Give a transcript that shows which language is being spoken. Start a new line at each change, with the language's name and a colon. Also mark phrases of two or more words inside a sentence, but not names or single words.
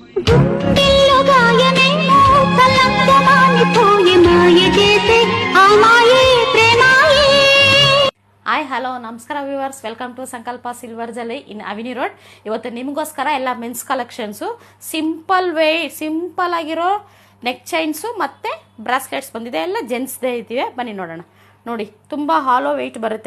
Telugu: గుండెల్లో గాయమేమో తలంగా మానిపోయే మాయ చేసే ఆ మాయే ప్రేమాయే.
English: hi hello
Kannada: ನಮಸ್ಕಾರ
English: viewers, welcome to
Kannada: ಸಂಕಲ್ಪ ಸಿಲ್ವರ್ ಜಲಿ ಇನ್ ಅವಿನಿ ರೋಡ್. ಇವತ್ತು ನಿಮಗೋಸ್ಕರ ಎಲ್ಲ
English: mens collectionsು,
Kannada: ಸಿಂಪಲ್ ಆಗಿರೋ
English: neck chainsು
Kannada: ಮತ್ತು ಬ್ರಾಸ್ಲೆಟ್ಸ್ ಬಂದಿದೆ. ಎಲ್ಲ ಜೆಂಟ್ಸ್ದೇ ಇದ್ದೀವಿ, ಬನ್ನಿ ನೋಡೋಣ. ನೋಡಿ, ತುಂಬ
English: hollow weight
Kannada: ಬರುತ್ತೆ.